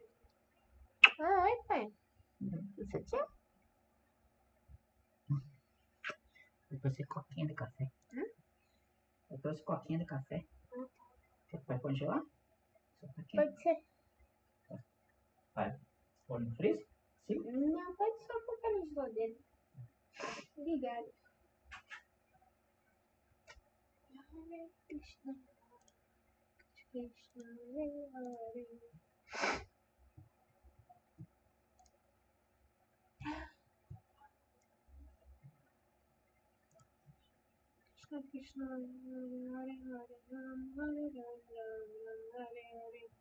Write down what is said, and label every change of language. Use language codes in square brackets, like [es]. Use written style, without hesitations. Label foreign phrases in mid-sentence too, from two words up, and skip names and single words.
[en] Ah, fine. [pt] Isso aqui? Eu trouxe coquinha de café. Eu trouxe coquinha de café. Vai congelar? Só tá aqui. Pode ser. Vai. Pôr no freezer? Sim. Não, pode só colocar na geladeira. Obrigada. [sa] Hare Krishna, Krishna Hare Hare. Krishna Krishna, Hare Hare, Hare Ram, Ram Hare Hare.